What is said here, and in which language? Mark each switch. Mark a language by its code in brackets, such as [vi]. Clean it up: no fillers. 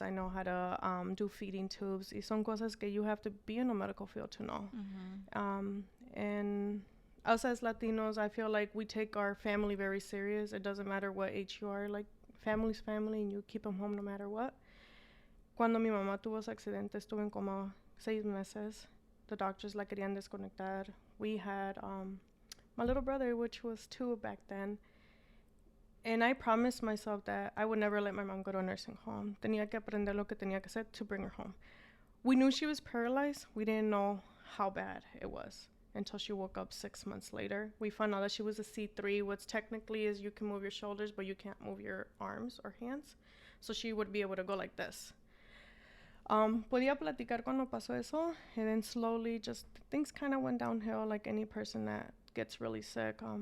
[en] I know how to do feeding tubes. [es] Y son cosas que [en] you have to be in a medical field to know. Mm-hmm. And us as Latinos, I feel like we take our family very serious. It doesn't matter what age you are. Like, family's family, and you keep them home no matter what. [es] Cuando mi mamá tuvo ese accidente, estuve en coma 6 meses. [en] The doctors [es] la querían desconectar. [en] We had my little brother, which was 2 back then. And I promised myself that I would never let my mom go to a nursing home. [es] Tenía que aprender lo que tenía que hacer [en] to bring her home. We knew she was paralyzed. We didn't know how bad it was until she woke up 6 months later. We found out that she was a C3, which technically is you can move your shoulders, but you can't move your arms or hands. So she would be able to go like this. [es] Podía platicar cuando pasó eso, [en] and then slowly just things kind of went downhill like any person that gets really sick.